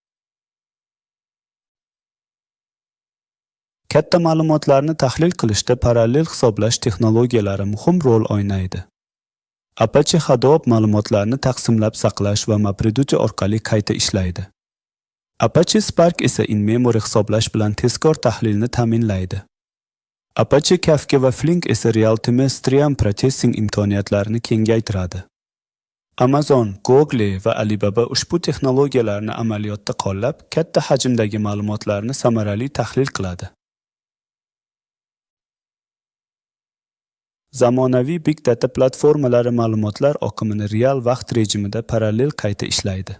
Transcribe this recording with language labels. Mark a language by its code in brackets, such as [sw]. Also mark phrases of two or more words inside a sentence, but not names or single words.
[uz] Katta ma'lumotlarni tahlil qilishda parallel hisoblash texnologiyalari muhim rol o'ynaydi. Apache Hadoop ma'lumotlarni taqsimlab saqlash va MapReduce orqali qayta ishlaydi. Apache Spark esa in-memory hisoblash bilan tezkor tahlilni ta'minlaydi. Apache Kafka va Flink esa [en] real-time stream processing [uz] imkoniyatlarini kengaytiradi. Amazon, Google va Alibaba ushbu texnologiyalarni amaliyotda qo'llab, katta hajmdagi ma'lumotlarni samarali tahlil qiladi. Zamonaviy [en] Big Data [uz] platformalari ma'lumotlar oqimini real vaqt rejimida parallel qayta ishlaydi.